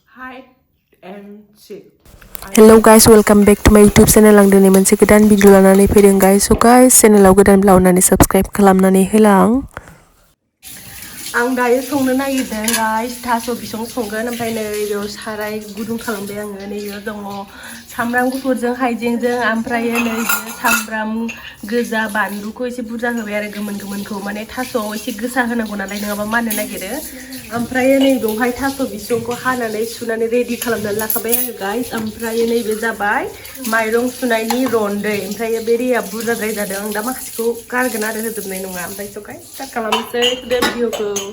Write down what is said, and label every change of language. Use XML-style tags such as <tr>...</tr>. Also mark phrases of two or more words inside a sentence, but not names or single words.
<en>hide and seek. Hello guys, welcome back to my YouTube channel.</en> <brx>आं दिनै मोनसे गोदान भिडिअ लानानै फैदों guys.</brx> <en>So guys,</en> <brx>चेनेलाव गोदानब्ला अननानै subscribe खालामनानै होलां. आं दायो संनो नागिरदों गाइस थास' बिसं संगोन ओमफ्राय नै बेयाव साराय गुदुं खालामबाय आङो नै बेयाव दङ सामब्राम गुफुरजों हाइजेंजों ओमफ्राय नै सामब्राम गोजा बानलुखौ एसे बुरजा होबाय आरो गोमोनखौ माने थास'आव एसे गोसा होनांगौ नालाय नङाबा माननो नागिरो ओमफ्राय नै बेवहाय थास' बिसंखौ हानानै सुनानै रेडि खालामनानै लाखाबाय आङो गाइस ओमफ्राय नैबे जाबाय माइरं सुनायनि रन्दै ओमफ्राय बे दैया बुरजाद्राय जादों आं दा माखासेखौ गारगोन आरो होजोबनाय नङा ओमफ्राय स' गाइस स्टार्ट खालामनोसै भिडिअखौ</brx>